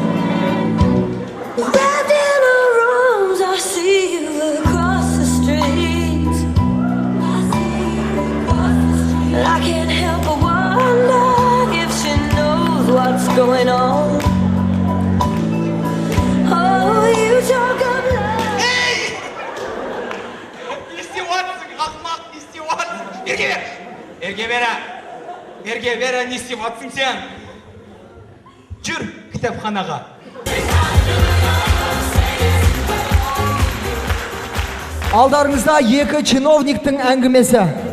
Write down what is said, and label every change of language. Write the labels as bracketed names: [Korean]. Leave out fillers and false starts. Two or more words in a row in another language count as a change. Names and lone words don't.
[English] Wrapped in her arms, I see you across the street. I can't help but wonder what's going on. Oh, you talk of love. Hey! [Kazakh] Не істеватсың, ақмақ, не істеватсың? Ерге бері, не істеватсың сен? Жүр кітапханаға. Алдарыңызда екі чиновниктің әңгімесі.